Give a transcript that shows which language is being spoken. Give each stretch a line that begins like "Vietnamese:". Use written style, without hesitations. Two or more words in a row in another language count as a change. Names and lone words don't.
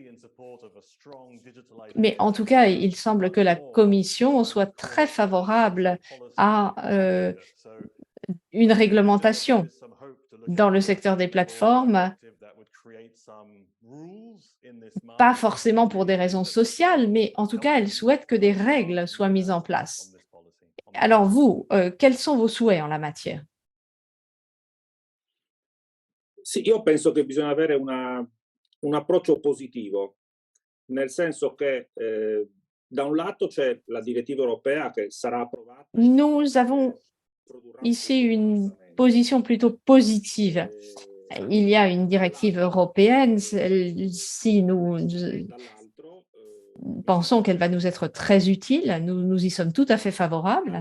French: Mais en tout cas, il semble que la Commission soit très favorable à une réglementation dans le secteur des plateformes, pas forcément pour des raisons sociales, mais en tout cas, elle souhaite que des règles soient mises en place. Alors vous, quels sont vos souhaits en la matière?
Italian: Sì, io penso che bisogna avere un approccio positivo, nel senso che da un lato c'è la direttiva europea che sarà approvata.
French: Nous avons ici une position plutôt positive. Il y a une directive européenne, si nous pensons qu'elle va nous être très utile, nous y sommes tout à fait favorables.